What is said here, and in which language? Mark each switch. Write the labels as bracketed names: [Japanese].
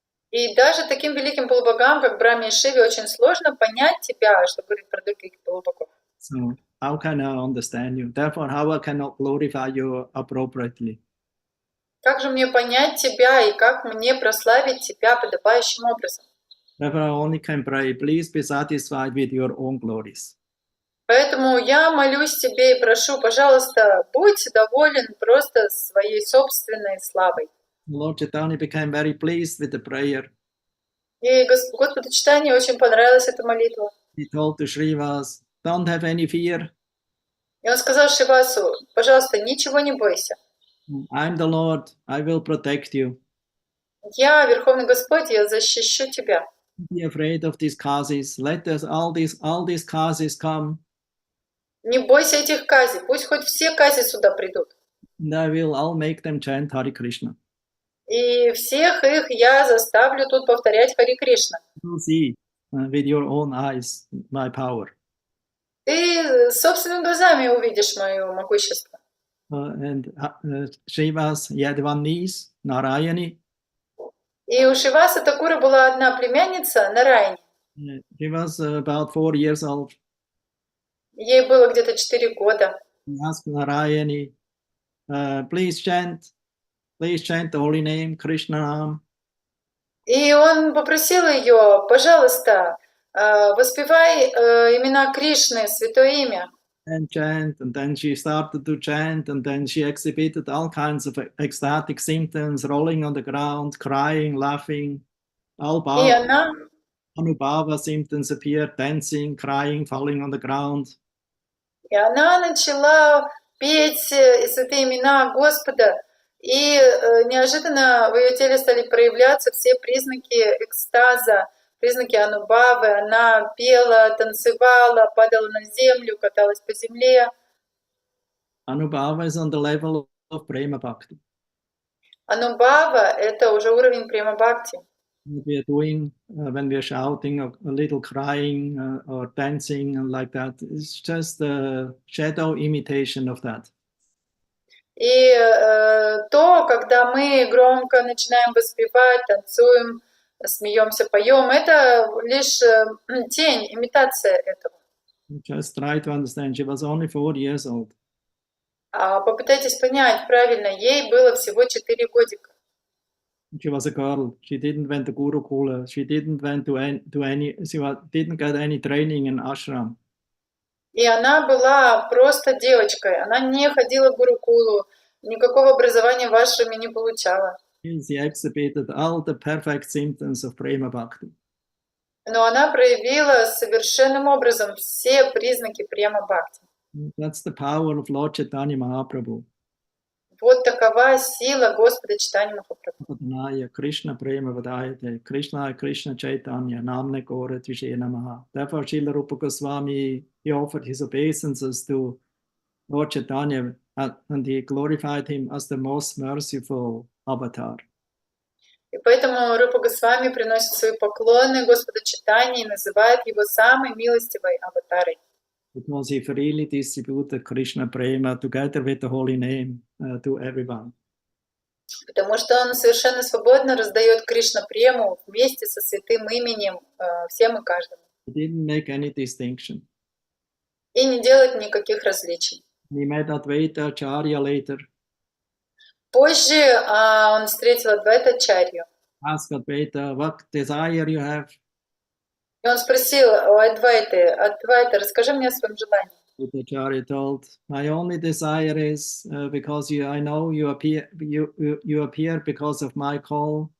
[Russian] И даже таким великим полубогам, как Брахме и Шиве, очень сложно понять тебя, что говорит про других полубогов. [English] So how can I understand you? Therefore, how I cannot glorify you appropriately? [Russian] Как же мне понять тебя и как мне прославить тебя подобающим образом? [English] Therefore, I only can pray, please be satisfied with your own glories. [Russian] Поэтому я молюсь тебе и прошу, пожалуйста, будь доволен просто своей собственной славой. [English] Lord Chaitanya became very pleased with the prayer. [Russian] И Господу читания очень понравилась эта молитва. [English] He told to Srivas, don't have any fear. [Russian] И он сказал Шивасу: пожалуйста, ничего не бойся. [English] I'm the Lord, I will protect you. [Russian] Я, Верховный Господь, я защищу тебя. [English] Don't be afraid of these causes. Let us all these causes come. [Russian] Не бойся этих кази, пусть хоть все кази сюда придут. [English] And I will all make them chant Hare Krishna. [Russian] И всех их я заставлю тут повторять Хари Кришна. [English] You will see with your own eyes my power. [Russian] Ты собственными глазами увидишь мое могущество. [English] And Srivas, he had one niece, Narayani. [Russian] И у Шиваса Такура была одна племянница, Нарайни. [English] She was about 4 years old. [Russian] Ей было где-то 4 года. [English] He asked Narayani, please chant the holy name, Krishna. [Russian] И он попросил ее: пожалуйста, воспевай имена Кришны, святое имя. [English] And chant, and then she started to chant, and then she exhibited all kinds of ecstatic symptoms, rolling on the ground, crying, laughing. All Anubhava symptoms appeared, dancing, crying, falling on the ground. [Russian] И она начала петь святые имена Господа, и неожиданно в ее теле стали проявляться все признаки экстаза, признаки анубавы. Она пела, танцевала, падала на землю, каталась по земле. [English] Anubhava is on the level of prema bhakti. [Russian] Анубава — это уже уровень према бхакти. [English] What we are doing when we are shouting, a little crying or dancing and like that, it's just a shadow imitation of that. [Russian] И то, когда мы громко начинаем воспевать, танцуем, смеемся, поем, это лишь тень, имитация этого. [English] Just try to understand. She was only 4 years old. Попытайтесь понять правильно, ей было всего 4 годика. She was a girl. She didn't went to Gurukula. She didn't went to any. She didn't get any training in ashram. [Russian] И она была просто девочкой. Она не ходила в Гурукулу, никакого образования в ашраме не получала. [English] She exhibited all the perfect symptoms of prema bhakti. [Russian] Но она проявила совершенным образом все признаки према бхакти. [English] That's the power of Lord Chaitanya Mahaprabhu. [Russian] Вот такова сила Господа Чайтаньи Махапрабху. [Sanskrit] Krishna prema vadayate, Krishna Chaitanya, namne kore tvishe namaha. [English] Therefore, Srila Rupa Goswami, he offered his obeisances to Lord Chaitanya, and he glorified him as the most merciful avatar. [Russian] И поэтому Рупа Госвами приносит свои поклоны Господу Чайтаньи и называет его самой милостивой аватарой. [English] Because he freely distributed Krishna Prema together with the holy name to everyone. [Russian] Потому что он совершенно свободно раздает Кришна прему вместе со святым именем всем и каждому. [English] He didn't make any distinction. [Russian] И не делает никаких различий. [English] He met Advaita Acharya later. [Russian] Позже он встретил Адвайта-ачарью. [English] Asked Advaita, what desire you have? [Russian] И он спросил у Адвайты: Адвайта, расскажи мне о своем желании. [English] The Acharya told, my only desire is because I know you appear because of my call.